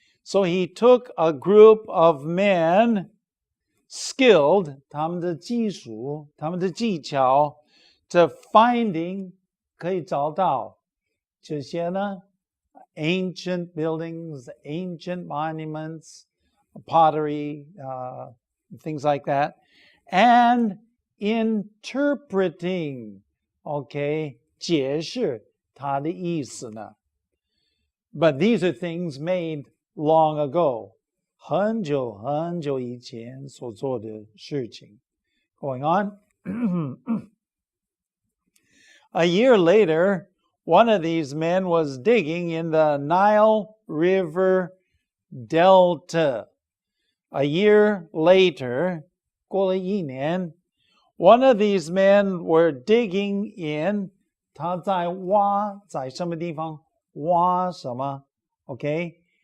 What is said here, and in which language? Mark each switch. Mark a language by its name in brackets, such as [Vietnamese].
[English] So he took a group of men skilled, [Chinese] 他们的技术, 他们的技巧, [English] to finding, [Chinese] 可以找到这些呢, [English] ancient buildings, ancient monuments, pottery, things like that, and interpreting, okay, [Chinese] 解释它的意思呢. [English] But these are things made long ago. [Chinese] 很久很久以前所做的事情. [English] Going on. A year later, one of these men was digging in the Nile River Delta. A year later, [Chinese] 过了一年, [English] one of these men were digging in, [Chinese] 他在挖, 在什么地方挖什么, [English] okay?